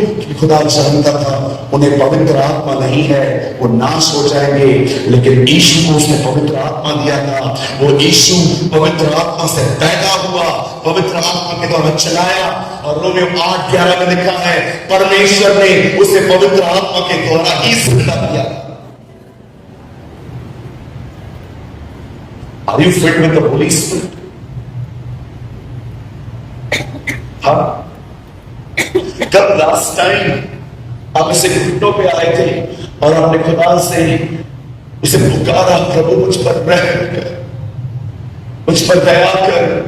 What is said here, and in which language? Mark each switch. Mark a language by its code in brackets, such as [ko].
[hi] कि खुदा जानता था उन्हें पवित्र आत्मा नहीं है, वो नाश हो जाएंगे, लेकिन यीशु को उसने पवित्र आत्मा दिया था। वो यीशु पवित्र आत्मा से पैदा हुआ, पवित्र आत्मा के द्वारा चलाया, और रोमियो 8:11 में लिखा है परमेश्वर ने उसे पवित्र आत्मा के द्वारा ही जिंदा किया। [en] Are you filled with the Holy Spirit? [hi] हाँ, कब लास्ट टाइम आप इसे घुटनों पे आए थे और आपने खुदा से उसे पुकारा, प्रभु मुझ पर रहम कर, मुझ पर दया कर,